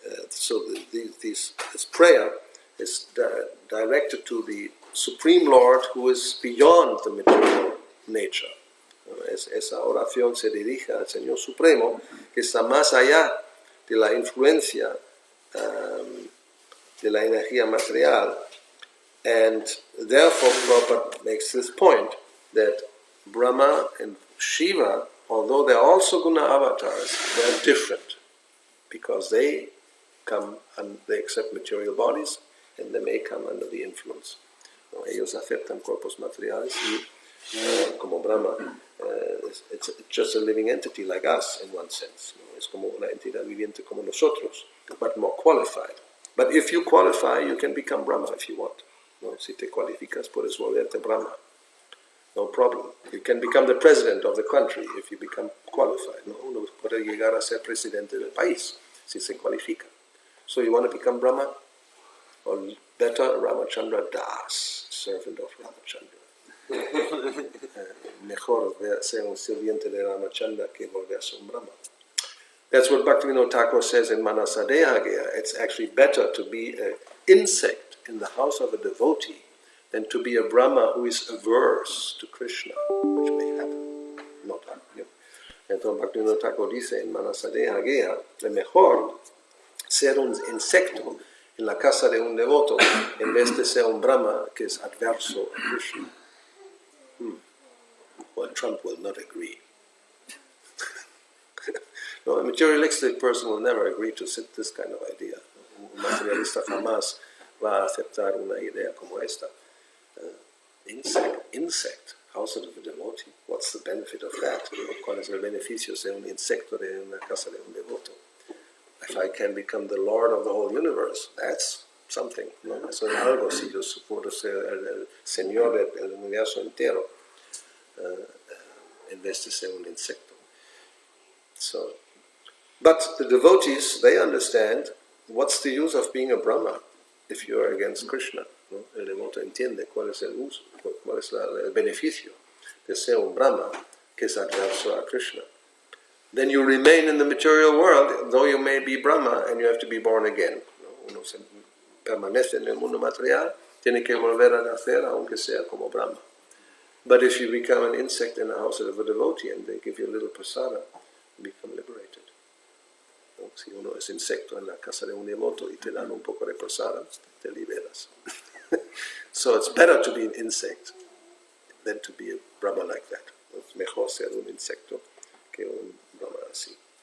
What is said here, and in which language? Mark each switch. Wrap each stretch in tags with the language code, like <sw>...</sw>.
<en>So this prayer is directed to the Supreme Lord who is beyond the material nature.</en> <es>Esa oración se dirige al Señor Supremo que está más allá de la influencia de la energía material.</es> <en>And therefore Prabhupada makes this point that Brahma and Shiva, although they're also guna avatars, they're different because they come and they accept material bodies and they may come under the influence.</en> <es>No, ellos aceptan cuerpos materiales y como Brahma,</es> <en>it's just a living entity like us in one sense. No?</en> <es>Es como una entidad viviente como nosotros,</es> <en>but more qualified. But if you qualify, you can become Brahma if you want.</en> <es>No, si te cualificas, puedes volverte Brahma.</es> <en>No problem. You can become the president of the country if you become qualified.</en> <es>No, uno puede llegar a ser presidente del país si se cualifica.</es> <en>So you want to become Brahma? Or better, Ramachandra Das, servant of Ramachandra.</en> <es>Mejor ser un sirviente de Ramachandra que volverse un Brahma.</es> <en>That's what Bhaktivinoda Thakur says in Manasadeha Gaya. It's actually better to be an insect in the house of a devotee than to be a Brahma who is averse to Krishna, which may happen, not happen.</en> <es>Entonces Bhaktivinoda Thakur dice en Manasadeha Gaya, es mejor ser un insecto en la casa de un devoto en vez de ser un Brahma que es adverso a Krishna.</es> <en>Well, Trump will not agree. No, a materialistic person will never agree to this kind of idea.</en> <es>Un materialista jamás va a aceptar una idea como esta.</es> <en>Insect, house of a devotee. What's the benefit of that?</en> <es>¿Cuál es el beneficio de ser un insecto de una casa de un devoto?</es> <en>If I can become the Lord of the whole universe, that's something.</en> <es>¿No? Eso es algo si yo puedo ser el Señor del universo entero en vez de ser un insecto.</es> <en>So, but the devotees, they understand what's the use of being a Brahma if you are against Krishna.</en> <es>¿No? El devoto entiende cuál es el uso, cuál es el beneficio de ser un Brahma que es adverso a Krishna.</es> <en>Then you remain in the material world, though you may be Brahma and you have to be born again.</en> <es>¿No? Uno permanece en el mundo material, tiene que volver a nacer aunque sea como Brahma.</es> <en>But if you become an insect in the house of a devotee and they give you a little prasada, you become liberated.</en> <es>¿No? Si uno es insecto en la casa de un devoto y te dan un poco de prasada, te liberas.</es> <en>So it's better to be an insect than to be a Brahma like that.</en> <es>Es mejor ser un insecto que un Brahma así.</es>